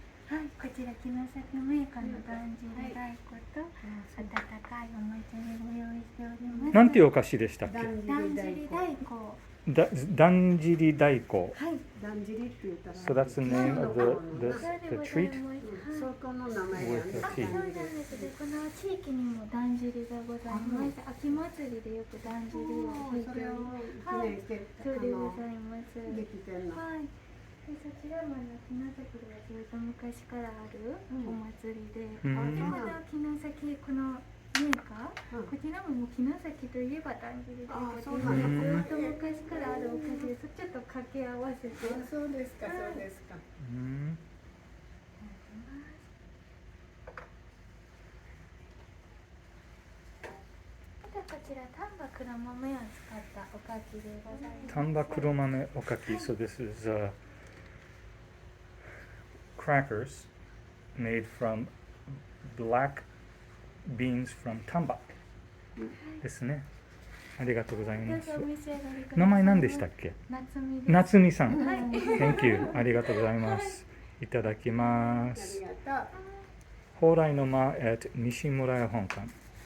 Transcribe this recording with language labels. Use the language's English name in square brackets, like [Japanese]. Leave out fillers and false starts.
[Japanese] はい、こちら城崎銘菓のだんじり太鼓と温かいおもちでご用意しております。なんていうお菓子でしたっけ？だんじり太鼓。だんじり太鼓。はい。だんじりって言ったら。 [English] So that's the name of the treat? [Japanese] そこの名前がね。そうなんですね。この地域にもだんじりがございます。秋祭りでよくだんじりを弾いております。はい。そうでございます。できてんの。はい。でそちらも城崎ではずっと昔からあるお祭りで、この城崎このメーカー、こちらも城崎といえばだんじりで、ずっと昔からあるお菓子です。ちょっと掛け合わせて。そうですか、そうですか。こちら丹波黒豆を使ったおかきでございます。丹波黒豆おかき。 [English] So this is crackers made from black beans from 丹波ですね。 [Japanese] ありがとうございます。名前何でしたっけ？夏美さん。 [English] Thank you。 [Japanese] ありがとうございます。いただきます。蓬莱の間 at 西村屋本館。